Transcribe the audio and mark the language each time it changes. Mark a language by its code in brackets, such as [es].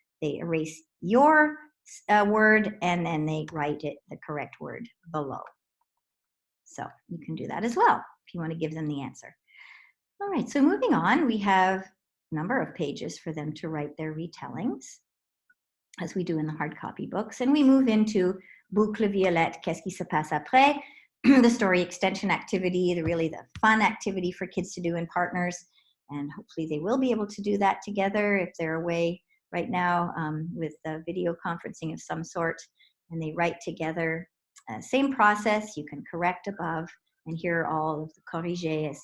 [en] They erase your word and then they write the correct word below. So you can do that as well if you want to give them the answer. All right, so moving on, we have a number of pages for them to write their retellings, as we do in the hard copy books. And we move into Boucle Violette, [fr] Qu'est-ce qui se passe après? [en] The story extension activity, the fun activity for kids to do in partners. And hopefully they will be able to do that together if they're away right now with video conferencing of some sort, and they write together. Same process, you can correct above, and here are all of the corrigés.